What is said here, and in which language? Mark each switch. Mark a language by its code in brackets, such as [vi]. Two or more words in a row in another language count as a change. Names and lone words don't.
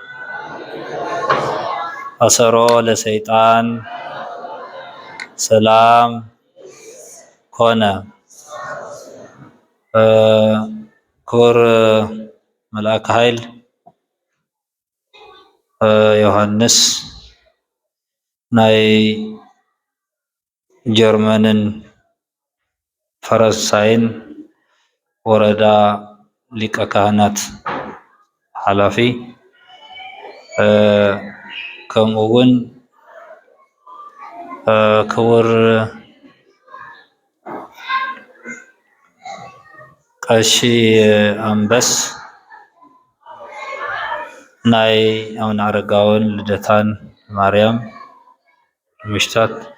[gez] አሰሮ ለሰይጣን ሰላም ኮነ። [ti] ክቡር መልአከ ኃይል ዮሐንስ ናይ ጀርመንን ፈረንሳይን ወረዳ ሊቀ ካህናት ሓላፊ ከምኡ እውን ክቡር ቀሺ ኣንበስ ናይ ኣቡነ ኣረጋዊን ልደታን ማርያም ምሽታት